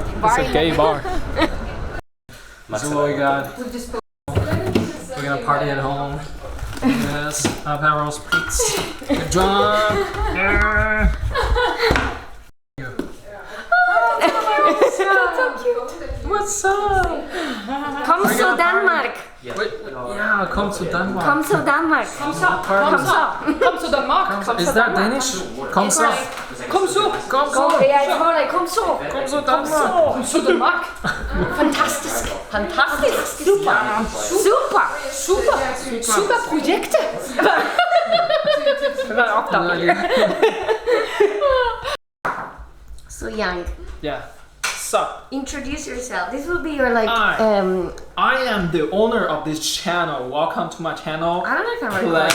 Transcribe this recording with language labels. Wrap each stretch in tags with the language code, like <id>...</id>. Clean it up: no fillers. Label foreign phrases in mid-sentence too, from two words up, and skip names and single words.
<en>It's a gay bar. So what we got? We're gonna party at home. Yes, Aperol Spritz. Get drunk. Yeah. What's up?</en> <da>Kom så Danmark!</da> <en>Yeah, come to Denmark.</en> <da>Kom så Danmark! Kom så!</da> <en>Come to Denmark. Is that Danish? Come so.</en> <da>Kom så. Jeg tror det. Kom så!</da> <en>Come to Denmark.</en> <da>Kom så Danmark. Fantastisk! Fantastisk. Super projekte!</da> <en>So young. Yeah. So, Introduce yourself. This will be your like I am the owner of this channel. Welcome to my channel. I don't know if I'm recording now.</en>